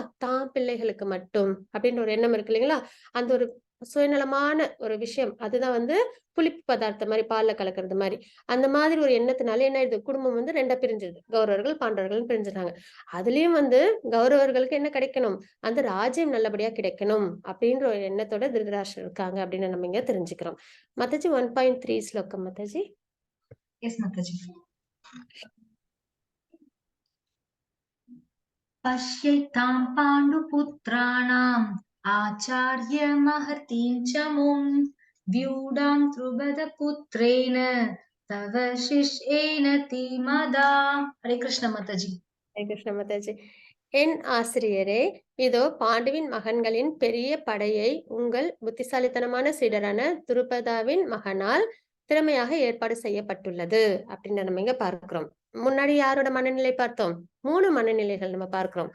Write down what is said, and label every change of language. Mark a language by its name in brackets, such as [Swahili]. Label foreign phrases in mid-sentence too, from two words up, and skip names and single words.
[Tamil] தான் பிள்ளைகளுக்கு மட்டும் அப்படின்ற ஒரு எண்ணம் இருக்கு இல்லைங்களா? அந்த ஒரு சுயநலமான ஒரு விஷயம் அதுதான் வந்து புளிப்பு பதார்த்தம் மாதிரி பால்ல கலக்கிறது மாதிரி அந்த மாதிரி ஒரு எண்ணத்தினால என்ன ஆயிடுது? குடும்பம் வந்து ரெண்டா பிரிஞ்சிருது. கௌரவர்கள் பாண்டவர்கள் பிரிஞ்சிருக்காங்க. அதுலயும் வந்து கௌரவர்களுக்கு என்ன கிடைக்கணும்? அந்த ராஜ்யம் நல்லபடியா கிடைக்கணும் அப்படின்ற ஒரு எண்ணத்தோட திருதராஷ்டிரர் இருக்காங்க அப்படின்னு நம்ம இங்க தெரிஞ்சுக்கிறோம். மாதாஜி 1.3 ஸ்லோகம் மாதாஜி. [Sanskrit] yes माताजी पश्यतां पाण्डुपुत्राणाम् आचार्य महतीं च मुं व्यूढां द्रुपदपुत्रेण तव शिष्येन धीमदा हरे कृष्ण माताजी हरे कृष्ण माताजी. [Tamil] என் ஆசிரியரே, இதோ பாண்டுவின் மகன்களின் பெரிய படையை உங்கள் புத்திசாலித்தனமான சீடரான துருபதாவின் மகனால் திறமையாக ஏற்பாடு செய்யப்பட்டுள்ளது அப்படின்னு நம்ம இங்க பார்க்கிறோம். முன்னாடி யாரோட மனநிலை பார்த்தோம்? 3 மனநிலைகள் நம்ம பார்க்கிறோம்.